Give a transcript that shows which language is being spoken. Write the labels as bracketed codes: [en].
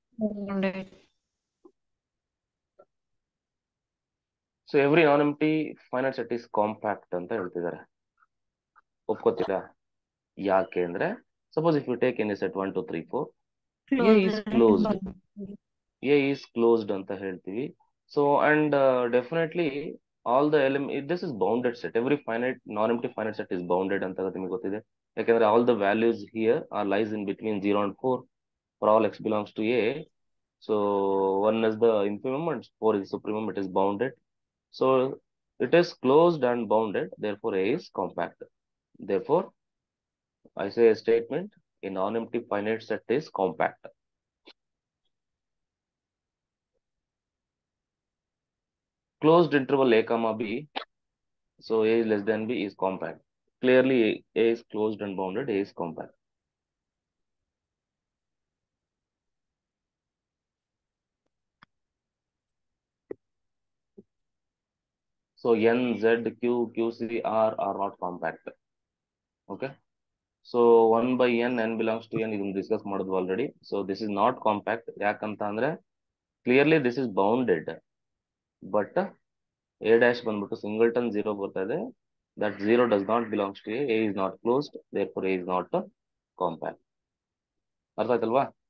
[en] Bounded. So every non empty finite set is compact [kn] ಅಂತ ಹೇಳ್ತಿದ್ದಾರೆ. ಒಪ್ಕೋತೀರಾ? ಯಾಕೆ ಅಂದ್ರೆ [en] Suppose if you take any set 1 2 3 4, A is closed. A is closed [kn] ಅಂತ ಹೇಳ್ತೀವಿ. [en] So and definitely all the this is bounded set. Every finite non empty finite set is bounded [kn] ಅಂತ ನಿಮಗೆ ಗೊತ್ತಿದೆ. ಯಾಕಂದ್ರೆ [en] All the values here are lies in between 0 and 4 for all x belongs to A. So 1 is the infimum and 4 is supremum. It is bounded. So it is closed and bounded. Therefore A is compact. Therefore I say a statement, a non-empty finite set is compact. Closed interval A comma B, so A is less than B is compact. Clearly A is closed and bounded, A is compact. So N, Z, Q, QC, R are not compact. Okay. So 1 by N, N belongs to N, [kn] ಇದನ್ನು discuss ಮಾಡಿದ್ವಿ already. [en] So this is not compact. [kn] ಯಾಕಂತ ಅಂದ್ರೆ [en] clearly this is bounded, but A dash [kn] ಬಂದ್ಬಿಟ್ಟು [en] singleton 0 [kn] ಬರ್ತಾ ಇದೆ. [en] That 0 does not belongs to A is not closed, therefore A is not compact. [kn] ಅರ್ಥ ಆಯ್ತಲ್ವಾ?